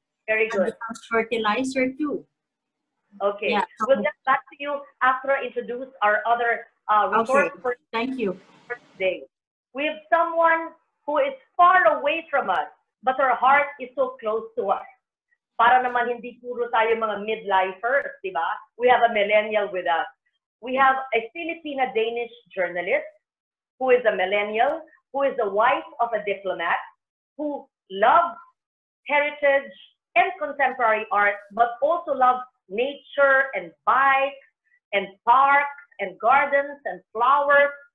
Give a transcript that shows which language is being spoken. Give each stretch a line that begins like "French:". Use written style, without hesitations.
English: Very good. And becomes fertilizer too. Okay. Yeah. We'll get back to you after I introduce our other resource for Thank you. today. We have someone who is far away from us, but her heart is so close to us.
Filipino: Para naman hindi puro tayo mga midlifers, di ba?
English: We have a millennial with us. We have a Filipina-Danish journalist who is a millennial, who is the wife of a diplomat, who loves heritage and contemporary art, but also loves nature and bikes and parks and gardens and flowers.